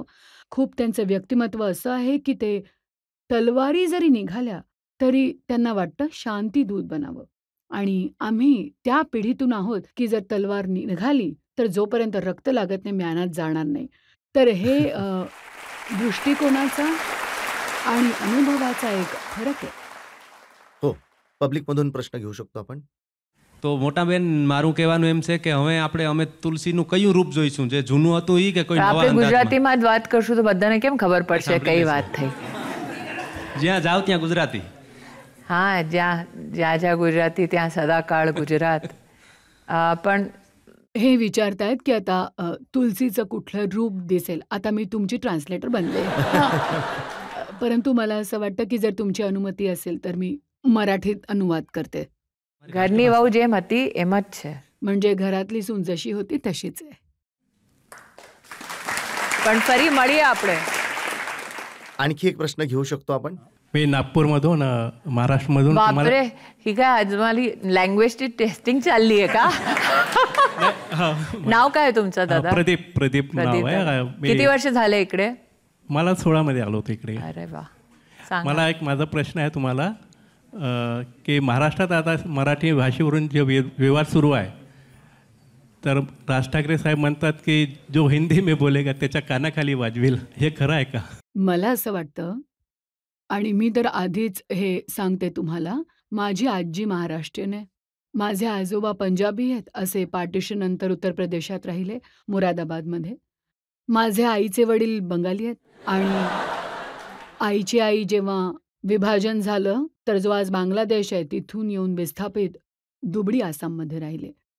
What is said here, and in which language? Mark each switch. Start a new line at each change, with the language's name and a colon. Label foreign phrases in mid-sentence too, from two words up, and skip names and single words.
Marathi: खूप त्यांचं व्यक्तिमत्व असं आहे की ते तलवारी जरी निघाल्या, तरी त्यांना वाटतं शांतीदूत बनावं. आणि आम्ही त्या पिढीतून आहोत की जर तलवार निघाली, तर जोपर्यंत रक्त लागत नाही, म्यानात जाणार नाही. तर हे दृष्टिकोनाचा आणि अनुभवाचा एक फरक आहे. हो, पब्लिकमधून प्रश्न घेऊ शकतो आपण.
Gujarati: તો મોટા બેન મારું કહેવાનું એમ છે કે હવે અમે તુલસીનું કયું રૂપ જોઈશું, જે જૂનું હતું ઈ કે કોઈ નવા આપણે અંદાજમાં? ગુજરાતીમાં જ વાત કરશું તો બધાને કેમ ખબર પડશે કઈ વાત થઈ? જ્યાં જાવ ત્યાં ગુજરાતી. હા, જ્યાં ગુજરાતી ત્યાં સદાકાળ ગુજરાત.
Marathi: पण हे विचारतायत की आता तुलसीचं कुठलं रूप दिसेल. आता मी तुमची ट्रान्सलेटर बनले. परंतु मला असं वाटतं की जर तुमची अनुमती असेल तर मी मराठीत अनुवाद करते.
Gujarati: ઘરની વહુ જેમ હતી એમ જ છે.
Marathi: म्हणजे घरातली सून जशी होती तशीच आहे.
Gujarati: પણ ફરી મળીએ આપણે.
Marathi: आणखी एक प्रश्न घेऊ शकतो आपण. मी नागपूरमधून महाराष्ट्रमधून बापरे, ही काय आज मला
English: languageची testing
Marathi: चालली आहे का? नाव काय तुमचं दादा? प्रदीप नाव आहे. किती वर्ष झाले इकडे? मला 16 मध्ये आलो होतो इकडे. अरे वा, सांगा. मला एक माझा प्रश्न आहे तुम्हाला की महाराष्ट्रात आता मराठी भाषेवरून जे विवाद सुरू आहे, तर राज ठाकरे साहेब म्हणतात की
Hindi: जो हिंदी में बोलेगा
Marathi: त्याच्या कानाखाली वाजवेल, हे खरं आहे का? मला असं वाटतं, आणि मी तर आधीच हे सांगते तुम्हाला, माझी आजी महाराष्ट्रीयन आहे, माझे आजोबा पंजाबी आहेत. असे पार्टिशन नंतर उत्तर प्रदेशात राहिले, मुरादाबादमध्ये. माझे आईचे वडील बंगाली आहेत आणि आईची आई जेव्हा विभाजन झालं तर जो आज बांगलादेश आहे तिथून येऊन विस्थापित दुबळी आसाममध्ये राहिले.